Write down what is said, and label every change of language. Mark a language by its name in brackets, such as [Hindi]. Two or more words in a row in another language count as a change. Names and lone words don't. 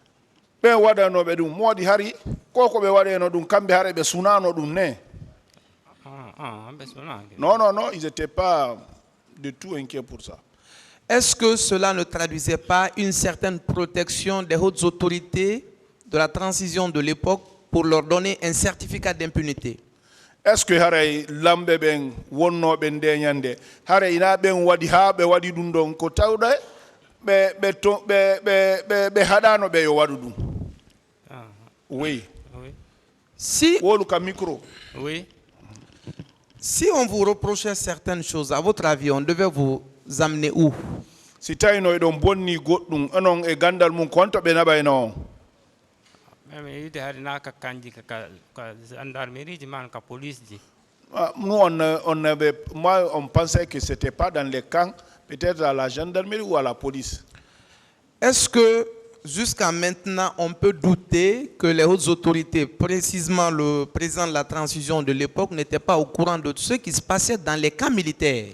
[French] Non, non, non, ils n'étaient pas du tout inquiets pour ça. Est-ce que cela ne traduisait pas une certaine protection des hautes autorités de la transition de l'époque pour leur donner un certificat d'impunité? Est-ce que [Fula] haray lambe ben wonno ben deñande haray ina ben wadi ha be wadi dum don ko tawda be hadano be yo wadu dum? [French] Oui. Si [Fula] woluka micro. [French] Oui. Si on vous reprochait certaines choses, à votre avis, on devait vous amener où? [Fula] Si tawino don bonni goddum anon e gandal mun konto be nabayno. [French] Nous, on pensait que ce n'était pas dans les camps, peut-être à la gendarmerie ou à la police. Est-ce que jusqu'à maintenant, on peut douter que les hautes autorités, précisément le président de la transition de l'époque, n'étaient pas au courant de ce qui se passait dans les camps militaires?